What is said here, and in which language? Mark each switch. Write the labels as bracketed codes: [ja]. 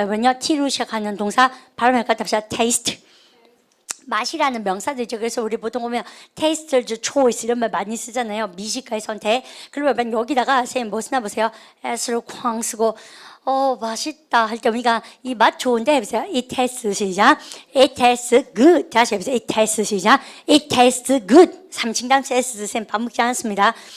[ko] 여러분요 t로 시작하는 동사 발음을 갖다 봅시다. taste. 맛이라는 명사들이죠. 그래서 우리 보통 보면 taster's choice 이런 말 많이 쓰잖아요. 미식가의 선택. 그러면 여기다가 선생님 뭐 쓰나 보세요. s를 쾅 쓰고 맛있다 할 때 우리가 이 맛 좋은데 해보세요. [en] It tastes 시작. It tastes good. [ko] 다시 해보세요. [en] It tastes 시작. It tastes good. [ko] 3층 단수 S 선생님 밥 먹지 않았습니다.